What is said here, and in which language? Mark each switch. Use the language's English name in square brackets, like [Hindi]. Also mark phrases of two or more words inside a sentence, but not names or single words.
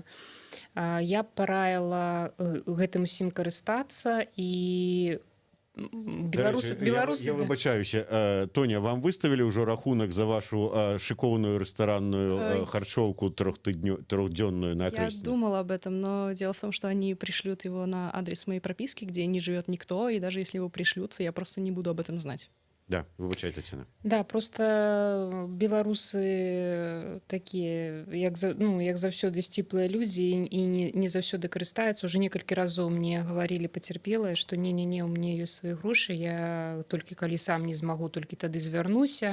[Belarusian] Я б параіла гэтым усім карыстацца і беларусы... Я выбачаюся, Тоня, вам выставілі ўжо рахунак за вашу шыкоўную рэстаранную харчоўку трехдзённую на [Russian] Я [Belarusian] Акрэсціна? [Russian] думала об этом, но дело в том, что они пришлют его на адрес моей прописки, где не живет никто, и даже если его пришлют, я просто не буду об этом знать. [Belarusian] Да, выбачай, Тацяна. Да, просто беларусы такія, як заўсёды сціплыя людзі і не заўсёды карыстаюцца. Уже некалькі разоў мне гаварылі пацярпелыя, што не-не-не, у мяне ёсць свае грошы, я толькі калі сам не змагу, толькі тады звярнуся.